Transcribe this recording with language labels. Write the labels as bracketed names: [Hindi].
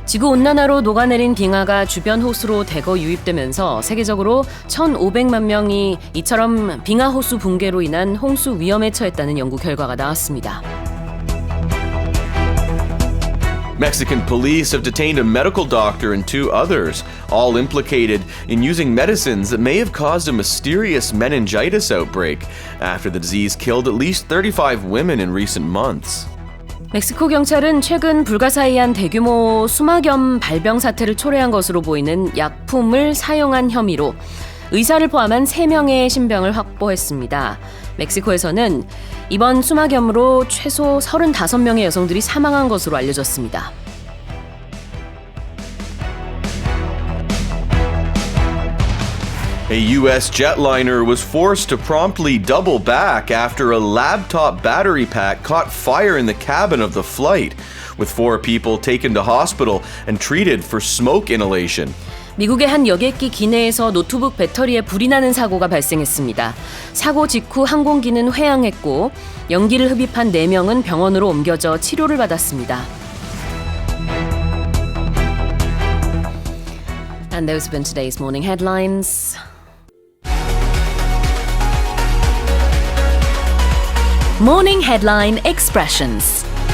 [Korean] 지구온난화로 녹아내린 빙하가 주변 호수로 대거 유입되면서 세계적으로 1,500만 명이 이처럼 빙하 호수 붕괴로 인한 홍수 위험에 처했다는 연구 결과가 나왔습니다. [English] Mexican police have detained a medical doctor and 2 others, all implicated in using medicines that may have caused a mysterious meningitis outbreak after the disease killed at least 35 women in recent months. [Korean] 멕시코 경찰은 최근 불가사의한 대규모 수막염 발병 사태를 초래한 것으로 보이는 약품을 사용한 혐의로 의사를 포함한 3명의 신병을 확보했습니다. 멕시코에서는 이번 수막염으로 최소 35명의 여성들이 사망한 것으로 알려졌습니다. [English] A U.S. jetliner was forced to promptly double back after a laptop battery pack caught fire in the cabin of the flight, with 4 people taken to hospital and treated for smoke inhalation. [Korean] 미국의 한 여객기 기내에서 노트북 배터리에 불이 나는 사고가 발생했습니다. 사고 직후 항공기는 회항했고 연기를 흡입한 4명은 병원으로 옮겨져 치료를 받았습니다. [English] And those have been today's morning headlines. Morning Headline Expressions.